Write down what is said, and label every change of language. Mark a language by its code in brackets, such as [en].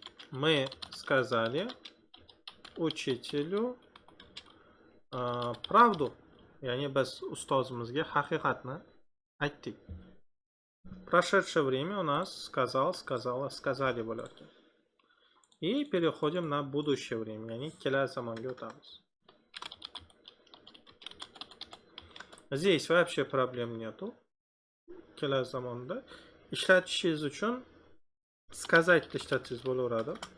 [ru] Мы сказали учителю правду. [uz] Ya'ni biz ustozimizga haqiqatni aytdik. [ru] Прошедшее время у нас сказал, сказала, сказали [uz] bo'ladi. [ru] И переходим на будущее время, [uz] ya'ni kelasi zamonga o'tamiz. [ru] Здесь вообще проблем нету. [uz] Kelasi zamonda ishlatishingiz uchun сказать ishlatishingiz bo'laveradi.